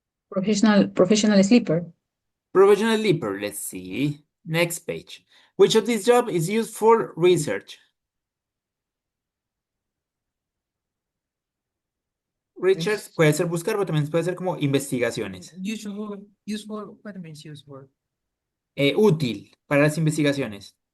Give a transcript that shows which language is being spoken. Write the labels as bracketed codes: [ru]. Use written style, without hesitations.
[en] Professional sleeper. Professional leaper, let's see. Next page. Which of these jobs is used for research? [es] Research puede ser buscar, pero también puede ser como investigaciones. [en] Useful, what means useful? [es] Útil para las investigaciones.